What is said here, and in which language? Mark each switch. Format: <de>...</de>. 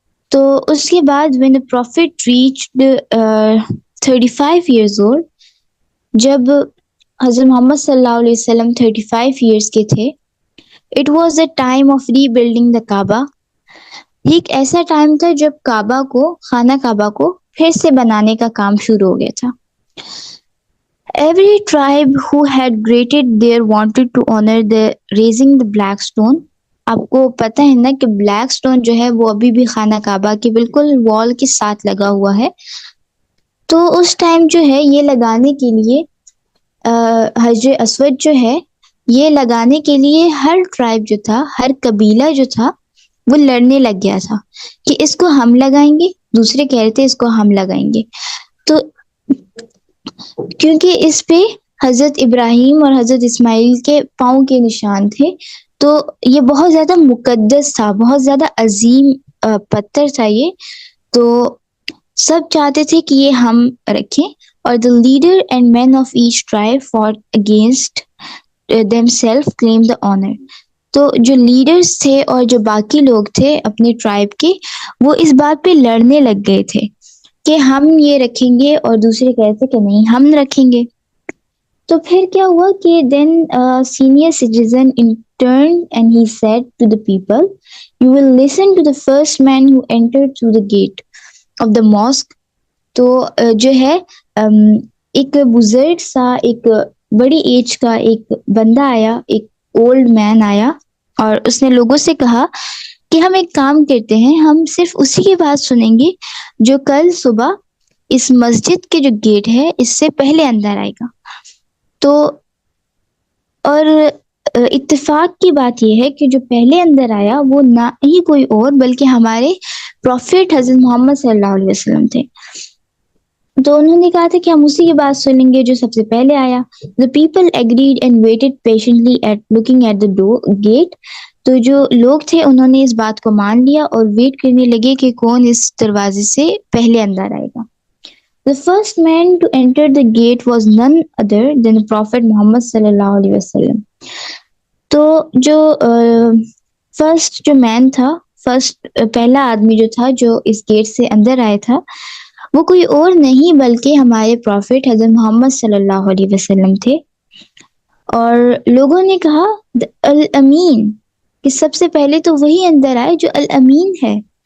<ur>تو اس کے بعد</ur> <en>when the prophet reached 35 years old،</en> <ur>جب حضرت محمد صلی اللہ علیہ وسلم 35 years کے تھے،</ur> <en>it was the time of rebuilding the Kaaba.</en> <ur>یہ ایک ایسا ٹائم تھا جب خانہ کعبہ کو پھر سے بنانے کا کام شروع ہو گیا تھا.</ur> <en>Every tribe who had graded there wanted to honor the raising the black stone.</en> <ur>آپ کو پتہ ہے نا کہ بلیک سٹون جو ہے وہ ابھی بھی خانہ کعبہ کے بالکل وال کے ساتھ لگا ہوا ہے. تو اس ٹائم جو ہے یہ لگانے کے لیے حجر اسود جو ہے یہ لگانے کے لیے ہر ٹرائب جو تھا، ہر قبیلہ جو تھا وہ لڑنے لگ گیا تھا کہ اس کو ہم لگائیں گے، دوسرے کہہ رہے تھے اس کو ہم لگائیں گے. تو کیونکہ اس پہ حضرت ابراہیم اور حضرت اسماعیل کے پاؤں کے نشان تھے، تو یہ بہت زیادہ مقدس تھا، بہت زیادہ عظیم پتھر تھا یہ. تو سب چاہتے تھے کہ یہ ہم رکھیں. اور</ur> <en>the leader and men of each tribe fought against themselves claim the honor.</en> <ur>تو جو لیڈرز تھے اور جو باقی لوگ تھے اپنے ٹرائب کے، وہ اس بات پہ لڑنے لگ گئے تھے کہ ہم یہ رکھیں گے، اور دوسرے کہتے کہ نہیں ہم رکھیں گے. تو پھر کیا ہوا کہ</ur> <en>then senior citizen turned and he said to the people, you will listen to the first man who entered through the gate of the mosque.</en> <ur>تو جو ہے ایک بزرگ سا، ایک بڑی ایج کا ایک بندہ آیا، ایک اولڈ مین آیا، اور اس نے لوگوں سے کہا کہ ہم ایک کام کرتے ہیں، ہم صرف اسی کی بات سنیں گے جو کل صبح اس مسجد کے جو گیٹ ہے اس سے پہلے اندر آئے گا. تو اور اتفاق کی بات یہ ہے کہ جو پہلے اندر آیا وہ نہ ہی کوئی اور بلکہ ہمارے پروفٹ حضرت محمد صلی اللہ علیہ وسلم تھے. تو انہوں نے کہا تھا کہ ہم اسی کی بات سنیں گے جو سب سے پہلے آیا.</ur> <en>The people agreed and waited patiently at looking at the gate.</en> <ur>تو جو لوگ تھے انہوں نے اس بات کو مان لیا اور ویٹ کرنے لگے کہ کون اس دروازے سے پہلے اندر آئے گا.</ur> <en>The first man to enter the gate was none other than the Prophet Muhammad صلی اللہ علیہ وسلم.</en> <ur>تو جو فرسٹ جو مین تھا، پہلا آدمی جو تھا جو اس گیٹ سے اندر آیا تھا، وہ کوئی اور نہیں بلکہ ہمارے پروفٹ حضرت محمد صلی اللہ علیہ وسلم تھے. اور لوگوں نے کہا الامین، کہ سب سے پہلے تو وہی اندر آئے جو الامین ہے.</ur>